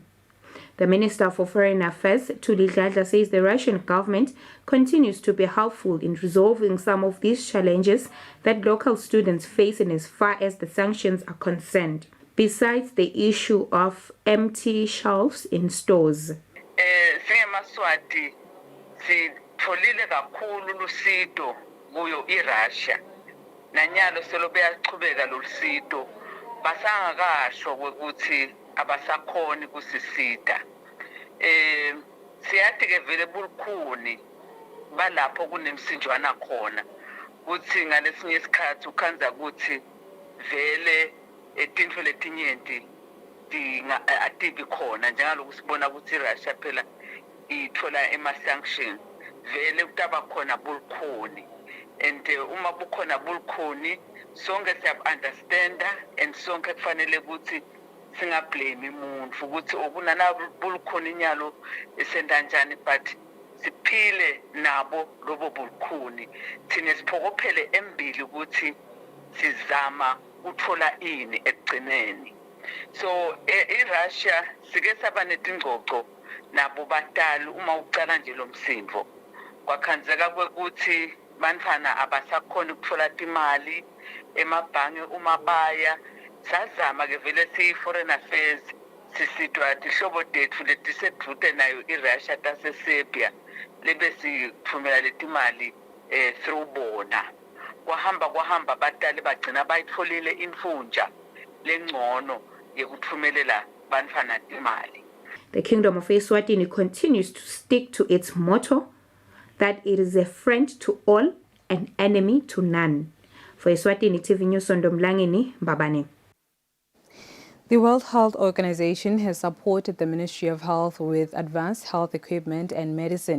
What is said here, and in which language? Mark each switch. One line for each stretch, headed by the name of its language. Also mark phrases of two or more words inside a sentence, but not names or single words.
English: The Minister for Foreign Affairs, Thuli Dladla, says the Russian government continues to be helpful in resolving some of these challenges that local students face in as far as the sanctions are concerned. Besides the issue of empty shelves in stores.
Swati: SingeMaSwati sitholile kakhulu lusido kuyo iRussia. Nanyalo selobe yaqhubeka lolusido basangakasho ukuthi abasakhoni kusisida. Siyathi ke vele bulukhuni balapho kunemsinjwana khona. Kuthi ngalesinye isikhathi ukhanza ukuthi vele etintfo letinyenti atibi khona njalo kusibona ukuthi iRussia phela ithola ema-sanction vele kutaba khona bulukhuni and uma bukhona bulukhuni sonke siyabu-understanda and sonke kufanele ukuthi singablame umuntu ukuthi okunana bulukhuni nyalo esendanjani but siphile nabo lobo bulukhuni thina siphokophele embili ukuthi sizama uthola ini ekugcineni. So iRussia sike saba netingcoco nabo batali uma ucala nje lo msindvo kwakhanzeka kwekuthi bantfana abasakhona ukuthola imali emabhange uma baya sazama ke vele siyi-foreign affairs sisidwa tihlobo tethu letisedvute nayo iRussia taseSerbia lebe sithumela letimali through bona. Kwahamba batali bagcina bayitholile imfunja lengcono yekuthumelela bantfana imali.
English: The Kingdom of Eswatini continues to stick to its motto that it is a friend to all, an enemy to none. For Eswatini TV News, Sondomlangini, Mbabane. The World Health Organization has supported the Ministry of Health with advanced health equipment and medicine.